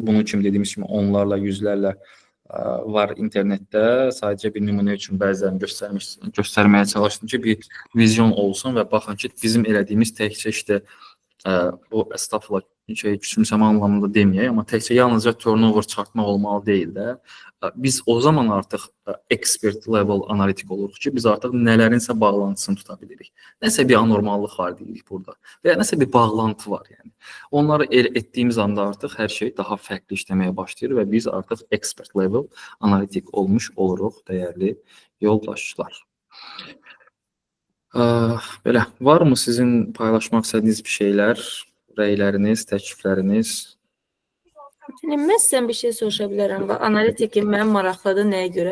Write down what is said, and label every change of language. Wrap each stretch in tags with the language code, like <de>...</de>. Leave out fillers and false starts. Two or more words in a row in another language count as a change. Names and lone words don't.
<az>Bunun kimi dediyimiz kimi onlarla, yüzlərlə var internetdə. Sadəcə bir nümunə üçün bəzilərini göstərməyə çalışdım ki, bir vizyon olsun və baxın ki, bizim elədiyimiz təkcə işte bu estağfurullah küçümsəmə anlamında deməyək, amma təkcə yalnızca turnover çıxartmaq olmalı deyil də. Biz o zaman artıq</az> <en>expert level</en> <az>analitik oluruq ki, biz artıq nələrinsə bağlantısını tuta bilirik. Nəsə bir anormallıq var deyirik burada və ya nəsə bir bağlantı var yəni. Onları etdiyimiz anda artıq hər şey daha fərqli işləməyə başlayır və biz artıq</az> <en>expert level</en> <az>analitik olmuş oluruq, dəyərli yoldaşlar. Belə, varmı sizin paylaşmaq istədiyiniz bir şeylər, rəyləriniz, təklifləriniz? Mən sizdən bir şey soruşa bilərəm və analitikin mənim maraqlıdır nəyə görə?</az>